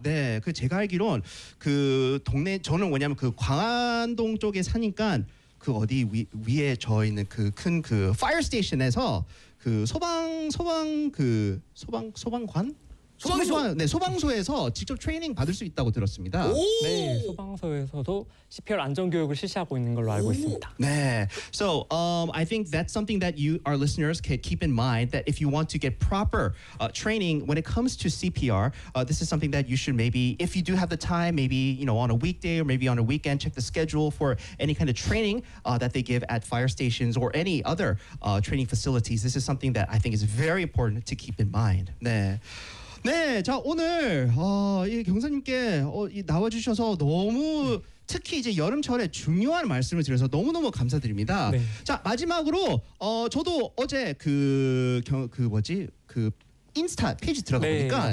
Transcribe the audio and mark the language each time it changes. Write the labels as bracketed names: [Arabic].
[Korean] 네, 그 제가 알기론 그 동네 저는 뭐냐면 그 광안동 쪽에 사니까 그 어디 위에 저 있는 그 큰 그 파이어 스테이션에서 그 소방관 소방소 네, 소방소에서 직접 트레이닝 받을 수 있다고 들었습니다. 네, 소방소에서도 CPR 안전 교육을 실시하고 있는 걸로 알고 있습니다. 네. [English] So, I think that's something that you our listeners could keep in mind that if you want to get proper training when it comes to CPR, this is something that you should maybe if you do have the time, maybe, you know, on a weekday or maybe on a weekend check the schedule for any kind of training that they give at fire stations or any other training facilities. This is something that I think is very important to keep in mind. [Korean] 네. 네, 자 오늘 이 경사님께 나와주셔서 너무 특히 이제 여름철에 중요한 말씀을 드려서 너무너무 감사드립니다. 네. 자 마지막으로 저도 어제 그 뭐지 그 인스타 페이지 들어가 보니까